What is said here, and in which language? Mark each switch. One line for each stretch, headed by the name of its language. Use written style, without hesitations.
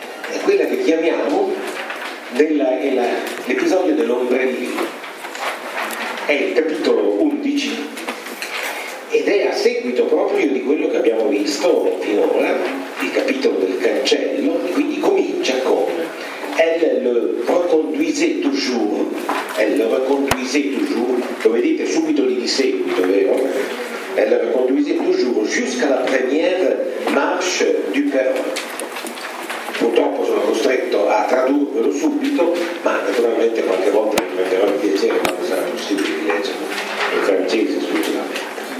Italian: È quella che chiamiamo l'episodio dell'ombrellino. È il capitolo 11 ed è a seguito proprio di quello che abbiamo visto finora, il capitolo del cancello, e quindi comincia con
French: Elle le reconduisait toujours. Elle le reconduisait toujours.
Italian: Lo vedete subito lì di seguito, vero?
French: Elle le reconduisait toujours jusqu'à la première marche du perron.
Italian: Purtroppo sono costretto a tradurvelo subito, ma naturalmente qualche volta mi prenderò il piacere quando sarà possibile di leggere in francese esclusivamente.